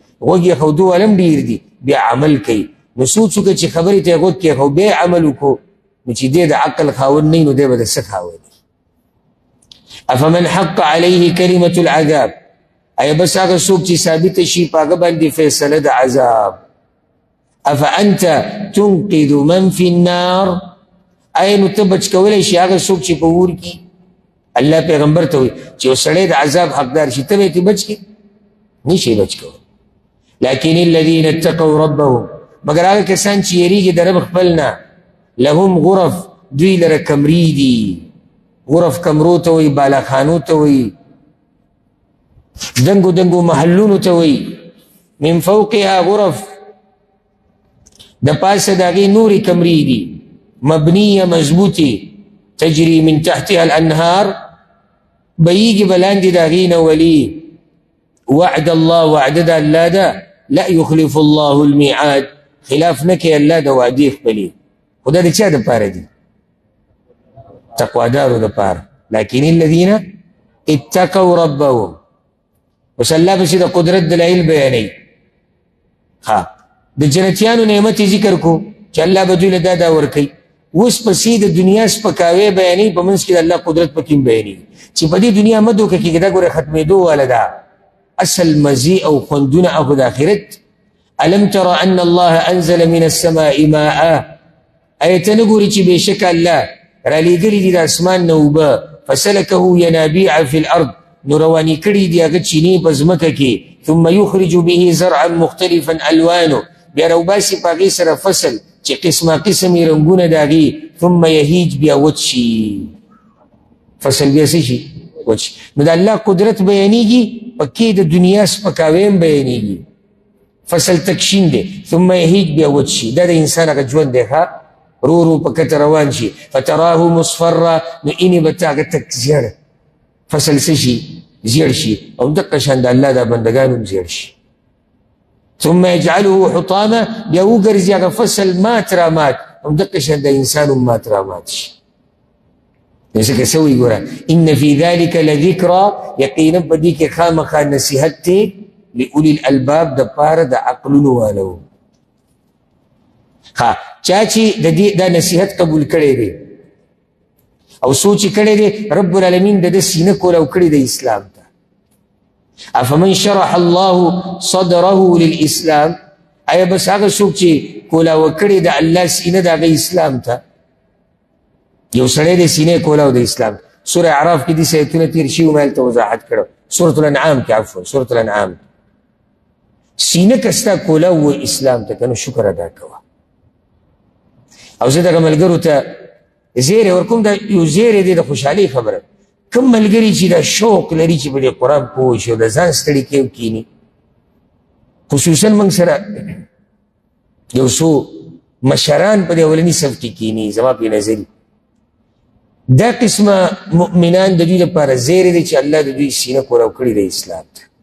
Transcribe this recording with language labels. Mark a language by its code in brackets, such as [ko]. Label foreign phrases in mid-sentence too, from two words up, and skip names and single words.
[ps] غوږ یې ایښودو واله هم ډېر دي، بیا عمل کوي. نو سوچ وکړه چې خبرې ته یې غوږ کېښود، بیا یې عمل وکړو، نو چې دی د عقل خاوند نه وي نو دی به د څه خاوند؟ [ar] افمن حق علیه کلمة العذاب، [ps] ایا بس هغه څوک چې ثابته شي په هغه باندې فیصله د عذاب. [ar] افانت تنقذ من فی النار، [ps] ایا نو ته بچ کولی شي هغه څوک چې په اور کې؟ الله پیغمبر ته وایي چې یو سړی د عذاب حقدار شي، ته به یې بچ کړې؟ نه شي بچ کولی. [ar] لکن الذین اتقوا ربهم، [ps] مګر هغه کسان چې یېرېږي د رب خپل نه. [ar] لهم غرف، [ps] دوی لره کمرې دي. غرف کمرو ته وایي، بالاخانو ته وایي، دنګو دنګو محلونو ته وایي. [ar] من فوقها غرف، [ps] د پاسه د هغې نورې کمرې دي. مبنیه مضبوطې، [ar] تجري من تحتها الانهار، [ps] بهیږي به لاندې د هغې نه ولي. [ar] وعد الله، [ps] وعده د الله ده. [ar] لا یخلف الله المیعاد، [ps] خلاف نه کوي الله د وعدې خپلې. خو دا د چا دپاره دي؟ تقوادارو دپاره. [ar] لکن الذین اتقوا ربهم، [ps] اوس الله پسې د قدرت دلایل بیانوي. د جنتیانو نعمت ذکر کو چې الله به دوی له دا ورکوي. اوس پسې د دنیا سپکاوی بیانوي، په منځ کې د الله قدرت پکې هم بیانوي چې په دې دنیا مه دوکه کېږي، دا ګوره ختمېدو واله ده. اصل مزې او خوندونه او د آخرت. [ar] الم تر ان الله انزل من السماء ماء، [ps] ایا ته نه ګورې چې بېشکه الله رالیږلي دي د اسمان نه اوبه. [ar] فسلکه ینابیع فی الارض، [ps] نو روانې کړي دي هغه چینې په ځمکه کې. [ar] ثم یخرج به زرعا مختلفا الوانه، [ps] بیا راوباسي په هغې سره فصل چې قسمه قسم یې رنګونه د هغې. [ar] ثم یهیج، [ps] بیا وچ شي فصل، بیا څه شي؟ وچ شي. نو د الله قدرت بیانېږي، پکې د دنیا سپکاوی هم بیانېږي. فصل تکشین دی، [ar] ثم یهیج، [ps] بیا وچ شي. دا د انسان هغه ژوند دی، رو رو په کته روان شي. [ar] فتراه مصفرا، [ps] نو اینې به ته هغه تک زیړه فصل څه شي زیړ شي او دقه شان د الله دا بندګان هم زیړ شي [ar] ثم يجعله حطاما [ps] بیا وګرځي هغه فصل مات را مات او دقه شان د انسان هم مات را مات شي ځکه څه وایي ګوره [ar] ان فی ذلک لذکرا [ps] یقینا په دې کې خامخا نصیحت دی [ar] لأولی الالباب [ps] د پاره د عقلونو والو ها چا چې د دې دا نصیحت قبول کړی دی او سوچ کړی دی [ar] رب العالمین [ps] د سینه کولاو کړی د اسلام ته [ar] افمن شرح الله صدره للاسلام [ps] آیا بس هغه څوک چې کولاو کړی د الله سینه د هغه اسلام ته یو سړی د سینې کولاو د اسلام سوره اعراف کې دې آیتونه تیر شوي ما هلته وضاحت کړو سورة الانعام کې عفوا سورة الانعام سینه که ستا کولاو اسلام ته که نو شکر ادا کوه او زه دغه ملګرو ته زیری ورکوم دا یو زیری دی د خوشحالۍ خبره کوم ملګري چې دا شوق لري چې په دې قرآن پوه شي او د ځان ستړي کوي کیني خصوصا موږ سره یو څو مشران په دې اولني صف کې کیني زما په نظر دا قسمه مؤمنان د دوی لپاره زیری دی چې الله د دوی سینه کولاو کړي د اسلام ته